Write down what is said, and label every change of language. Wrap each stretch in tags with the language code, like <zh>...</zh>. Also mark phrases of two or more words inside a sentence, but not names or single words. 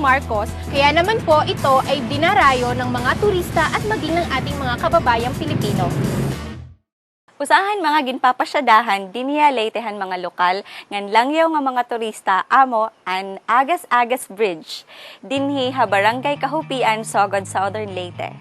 <tl>Marcos, kaya naman po ito ay dinarayo ng mga turista at maging ng ating mga kababayang Pilipino.</tl> <war>Usahan mga ginpapasyadahan, dinhiya Leytehan mga lokal, ngan langyaw nga mga turista, amo an Agas-Agas Bridge, dinhi ha Barangay Kahupian, Sogod, Southern Leyte.</war>